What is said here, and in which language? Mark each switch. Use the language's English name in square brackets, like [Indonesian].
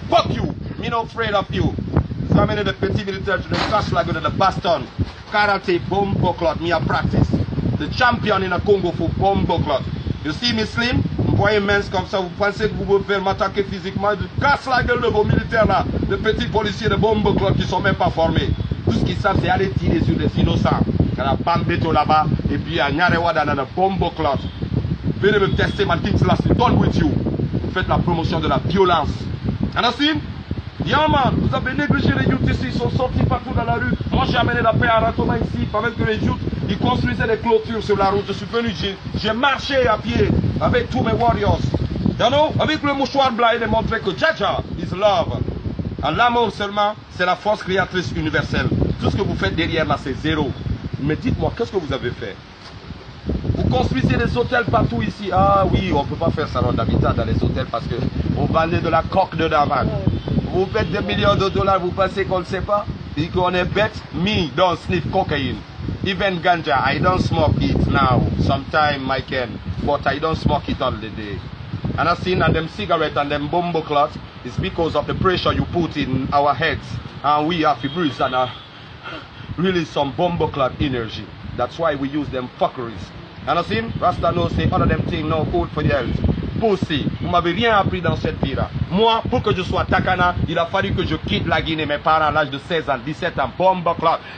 [English] Fuck you, me not afraid of you. [French] Vous amenez des petits militaires, je les cache la gueule de baston. [English] Karate, Bomboclat, me a practice. The champion in the Congo for Bomboclat. You see me slim? [French] Vous voyez mince comme ça, vous pensez que vous pouvez faire m'attaquer physiquement? Je casse la gueule de vos militaires là, de petits policiers de Bomboclat qui ne sont même pas formés. Tout ce qu'ils savent, c'est aller tirer sur des innocents. Il y a la Bambeto là-bas, et puis à Nyarewada dans le Bomboclat. Venez me tester, ma things là, c'est done with you. Vous faites la promotion de la violence. Anassine? Yeah man, vous avez négligé les youths ici, ils sont sortis partout dans la rue. Moi j'ai amené la paix à Ratoma ici, pendant que les youths, ils construisaient des clôtures sur la route. Je suis venu, j'ai marché à pied avec tous mes warriors. You know, avec le mouchoir blanc, il est montré que Jaja is love. L'amour seulement, c'est la force créatrice universelle. Tout ce que vous faites derrière là, c'est zéro. Mais dites-moi, qu'est-ce que vous avez fait? Vous construisez des hôtels partout ici. Ah oui, on ne peut pas faire salon d'habitat dans les hôtels parce que vous vendez de la coque de daman. Vous faites des millions de dollars, vous pensez qu'on ne sait pas? Et qu'on est bête? [English] Me, don't sniff cocaine. Even ganja, I don't smoke it now. Sometimes I can, but I don't smoke it all the day. And I seen and them cigarettes and them Bomboclat is because of the pressure you put in our heads. And we have to breathe and really some Bomboclat energy. That's why we use them fuckeries. And I seen, Rasta knows say other them things no good for the health. [French] Pussy, vous m'avez rien appris dans cette vie-là. Moi, pour que je sois Takana, il a fallu que je quitte la Guinée, mes parents à l'âge de 16 ans, 17 ans, Bomboclat.